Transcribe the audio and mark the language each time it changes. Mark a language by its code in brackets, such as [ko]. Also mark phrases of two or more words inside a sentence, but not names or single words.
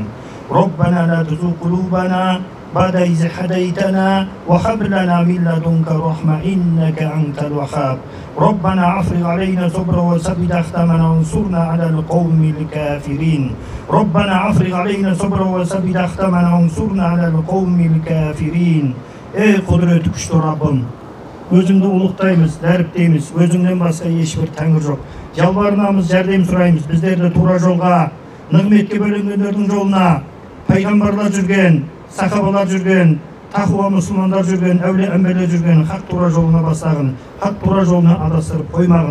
[ar] ربنا لا تزغ قلوبنا بعد إذ هديتنا وهب لنا من لدنك رحمة إنك أنت الوهاب. ربنا أفرغ علينا صبرا وثبت أقدامنا وانصرنا على القوم الكافرين. ربنا أفرغ علينا صبرا وثبت أقدامنا وانصرنا على القوم الكافرين. [tr] Ey kudret güçlü Rabbim, [kk] özüңді ұлықтаймыз, дәріптейміз, өзіңнен басқа ешбір тәңір жоқ. Жалбарынамыз, жәрдем сұраймыз, біздерді тура жолға, нығметке бөленгендердің жолына, пайғамбарлар жүрген, сахабалар жүрген, тақуа мұсылмандар жүрген, әулие әмбелер жүрген хақ тура жолына бастағын, хақ тура жолына адастырып қоймағын.